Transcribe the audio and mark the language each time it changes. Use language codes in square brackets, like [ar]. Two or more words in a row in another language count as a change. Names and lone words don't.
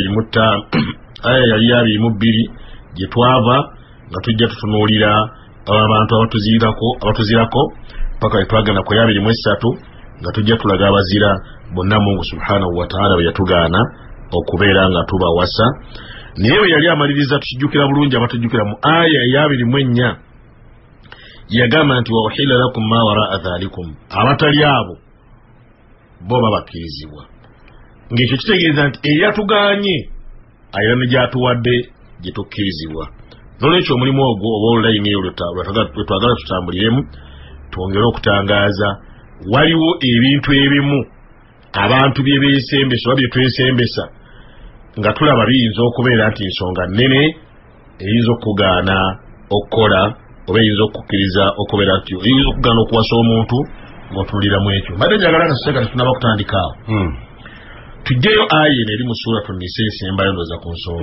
[lg] 22 gye twava nga tujja tutunuulira abantu abatuzirako paka wetwagana ku 23 nga tujja tulaga abazira bonna Mungu [ar] سبحانه وتعالى [lg] bwe yatugaana okubeera nga tubawasa naye bwe yali amaliriza tukijjukira bulungi abatujjukira mu aya ya 24 yagamba nti [ar] وأحل لكم ما وراء ذلكم [lg] abatali abo bo babakkirizibwa ng'ekyo kitegeeza nti eyatugaanye ayira ne gyatuwadde gye tukkirizibwa n'olwekyo omulimu ogwo oba olulayini eyo lwetwagala tutambuliremu twongere okutangaaza waliwo ebintu ebimu abantu bye beesembesa oba bye twesembesa nga tulaba biyinza okubeera nti nsonga nnene eyinza okugaana okukola oba eyinza okukkiriza okubeera nti eyinza okugaana okuwasa omuntu ng'otuuliramu ekyo mbadde njagala naseka tetunaba kutandikaawo tujjeyo aya eno eri mu suratu Nisa esembayo ndoza ku nsonga